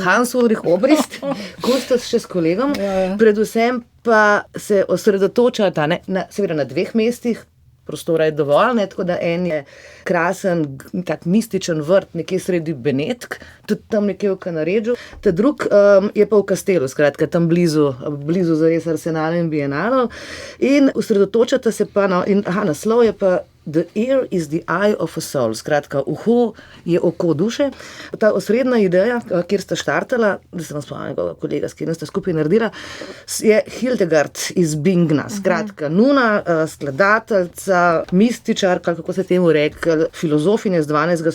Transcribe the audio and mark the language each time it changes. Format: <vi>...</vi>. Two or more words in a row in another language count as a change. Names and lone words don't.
<sl>Hans Ulrich Obrist, Kustos še s kolegom, predvsem pa se osredotočata seveda na 2 mestih, prostora je dovolj, ne, tako da en je krasen, tak mističen vrt nekje sredi Benetk, tudi tam nekje v Kanaređu, ta drug je pa v Kastelu, skratka tam blizu zares Arsenala in Bienalov in osredotočata se pa, naslov je pa The ear is the eye of a soul, skratka, uho je oko duše. Ta osrednja ideja, kjer sta štartala, da se vam spomnim njegova kolega, s katerim sta skupaj naredila, je Hildegard iz Bingna, skratka, nuna, skladateljica, mističarka, kako se temu reče, filozofinja z 12.</sl>